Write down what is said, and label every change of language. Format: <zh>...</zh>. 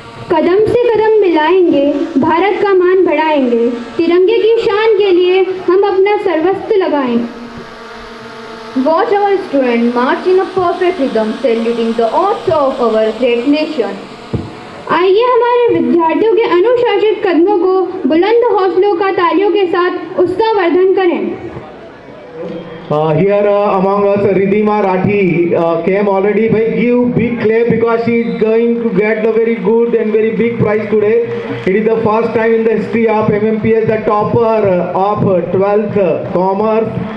<hi>कदम से कदम मिलाएंगे, भारत का मान बढ़ाएंगे, तिरंगे की शान के लिए हम अपना सर्वस्व लगाएंगे।</hi> <en>Watch our students march in a perfect rhythm, saluting the oaths of our great nation.</en> <hi>आइए हमारे विद्यार्थियों के अनुशासित कदमों को बुलंद हौसलों का तालियों के साथ उत्साहवर्धन करें।</hi> <en>Here among us, Ridhima Rathi came already. By give big clap because she is going to get the very good and very big prize today. It is the first time in the history of MMPS the topper of 12th Commerce</en>